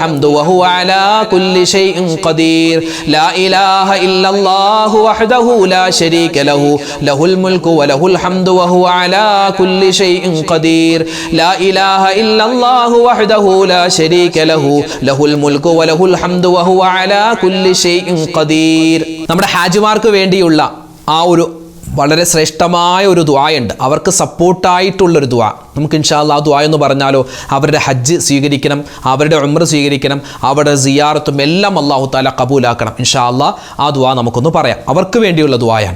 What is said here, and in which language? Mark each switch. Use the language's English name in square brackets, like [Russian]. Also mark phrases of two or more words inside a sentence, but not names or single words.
[Arabic] وهو على كل شيء قدير لا إله إلا الله وحده لا شريك له له الملك وله الحمد وهو على كل شيء قدير لا إله إلا الله وحده لا شريك له له الملك وله الحمد وهو على كل شيء قدير. [Malayalam] നമ്മുടെ ഹാജിമാർക്ക് വേണ്ടിയുള്ള ആ ഒരു വളരെ ശ്രേഷ്ഠമായ ഒരു ദുആയുണ്ട്. അവർക്ക് സപ്പോർട്ടായിട്ടുള്ളൊരു ദുആ. നമുക്ക് [Arabic] إن شاء الله [Malayalam] ആ ദുആ എന്ന് പറഞ്ഞാലോ, അവരുടെ ഹജ്ജ് സ്വീകരിക്കണം, അവരുടെ ഉംറ സ്വീകരിക്കണം, അവരുടെ സിയാറത്തും എല്ലാം [Arabic] الله تعالى [Malayalam] കബൂലാക്കണം. [Arabic] إن شاء الله [Malayalam] ആ ദുആ നമുക്കൊന്ന് പറയാം. അവർക്ക് വേണ്ടിയുള്ള ദുആയാണ്.